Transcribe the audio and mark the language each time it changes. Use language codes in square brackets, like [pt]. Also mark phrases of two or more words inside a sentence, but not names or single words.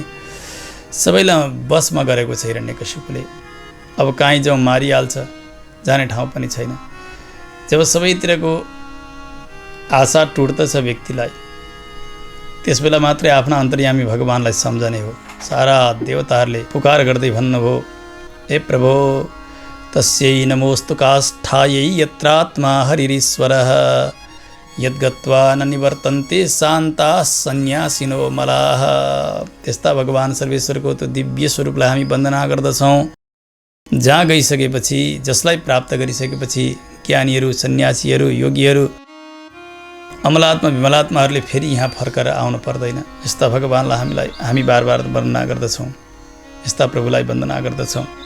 [ne] सबैलाई बसमा गरेको छ हिरण्यकशिपुले। अब काहीँ जाउँ मारिहाल्छ, जाने ठाउँ पनि छैन। जब सबैतिरको आशा टुट्दछ व्यक्तिलाई, त्यसबेला मात्रै आफ्ना अन्तर्यामी भगवानलाई सम्झने हो। सारा देवताहरूले पुकार गर्दै भन्नुभयो, [sa] हे प्रभो तस्यै नमोस्तु काष्ठायै यत्रात्मा हरिरीश्वरः यद्गत्वा न निवर्तन्ते शान्ता सन्यासिनो मलाः। [ne] त्यस्ता भगवान सर्वेश्वरको त्यो दिव्य स्वरूपलाई हामी वन्दना गर्दछौँ, जहाँ गइसकेपछि, जसलाई प्राप्त गरिसकेपछि ज्ञानीहरू, सन्यासीहरू, योगीहरू, अमलात्मा विमलात्माहरूले फेरि यहाँ फर्केर आउनु पर्दैन। यस्ता भगवानलाई हामी बार बार वन्दना गर्दछौँ, यस्ता प्रभुलाई वन्दना गर्दछौँ।